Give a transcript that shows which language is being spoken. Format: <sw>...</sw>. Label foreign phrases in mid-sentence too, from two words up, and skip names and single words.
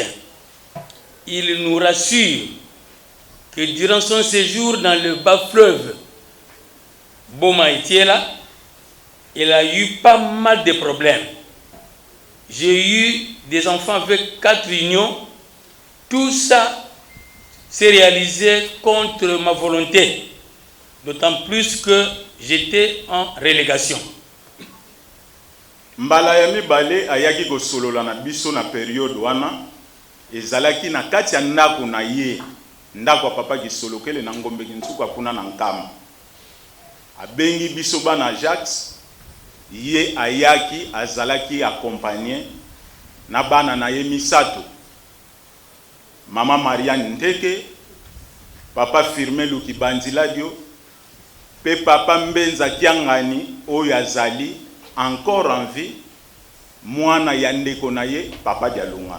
<fr>Il nous rassure que durant son séjour dans le bas fleuve Boma Itiela, il a eu pas mal de problèmes. J'ai eu des enfants avec 4 unions. Tout ça s'est réalisé contre ma volonté, d'autant plus que j'étais en relégation.</fr> <ln>mbala ya mibale ayaki kosolola na biso na periode wana ezalaki na kati ya ndako na ye ndako ya papa Kisolokele na ngombe Kinsuka kuna na Nkama. Abengi biso bana Jacques, ye ayaki azalaki accompagné na bana na ye misato, mama Marianne Ndeke, papa Firme Luki Bandiladio, pe papa Mbenza Kiangani oyo azali</ln> <fr>encore en vie,</fr> <ln>mwana ya ndeko na ye papa Dialunga.</ln>